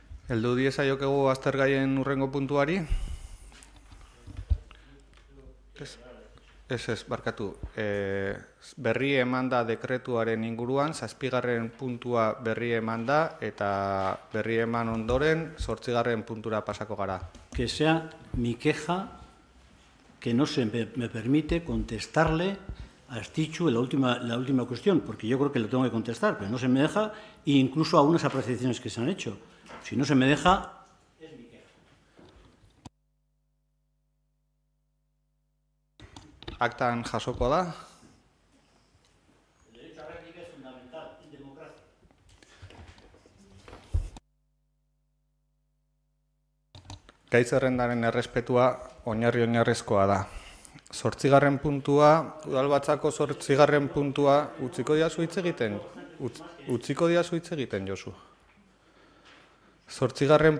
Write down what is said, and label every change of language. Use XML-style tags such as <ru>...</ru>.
<eu>Heldu diezaiokegu aztergaien urrengo puntuari? Ez, barkatu. Berri eman da dekretuaren inguruan, 7. puntua berri eman da, eta berri eman ondoren, 8. puntura pasako gara.</eu> <es>Que sea mi queja que no se me permite contestarle a Artitxu la última cuestión, porque yo creo que lo tengo que contestar, pero no se me deja, e incluso a unas apreciaciones que se han hecho. Si no se me deja, es mi queja.</es> <eu>Aktan jasoko da.</eu> <es>El derecho a réplica es fundamental en democracia.</es> <eu>Gai zerrendaren errespetua oinarrizkoa da. 8. puntua, udalbatzako 8. puntua, utziko diazu hitz egiten? Utziko diazu hitz egiten, Josu. 8.</eu>